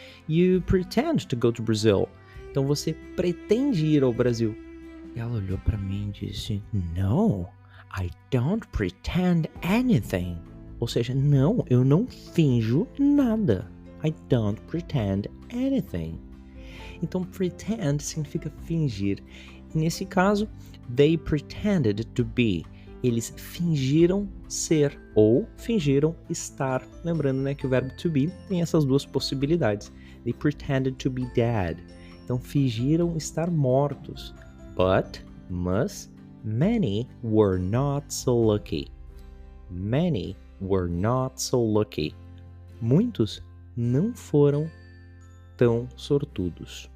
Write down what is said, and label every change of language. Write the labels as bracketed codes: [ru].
[en] You pretend to go to Brazil. [pt] Então você pretende ir ao Brasil. E ela olhou pra mim e disse, [en] no, I don't pretend anything. [pt] Ou seja, não, eu não finjo nada. [en] I don't pretend anything. [pt] Então, pretend significa fingir. E nesse caso, [en] they pretended to be. [pt] Eles fingiram ser ou fingiram estar. Lembrando, né, que o verbo to be tem essas duas possibilidades. [en] They pretended to be dead. [pt] Então, fingiram estar mortos. Mas, [en] many were not so lucky. Many were not so lucky. [pt] Muitos não foram tão sortudos.